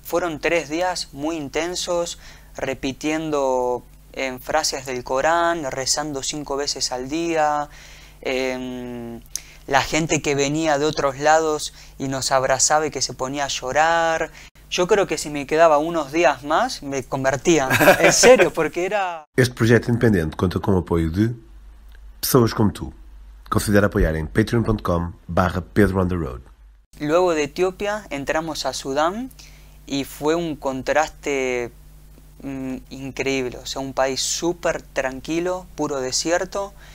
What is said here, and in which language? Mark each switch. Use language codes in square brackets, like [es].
[es] Fueron 3 días muy intensos, repitiendo frases del Corán, rezando 5 veces al día. La gente que venía de otros lados y nos abrazaba y que se ponía a llorar. Yo creo que si me quedaba unos días más, me convertía. En serio, porque era... [pt] Este projeto independente conta com o apoio de pessoas como tú. Considera apoiar em patreon.com/Pedro on the Road. [es] Luego de Etiopía entramos a Sudán y fue un contraste increíble. O sea, un país súper tranquilo, puro desierto.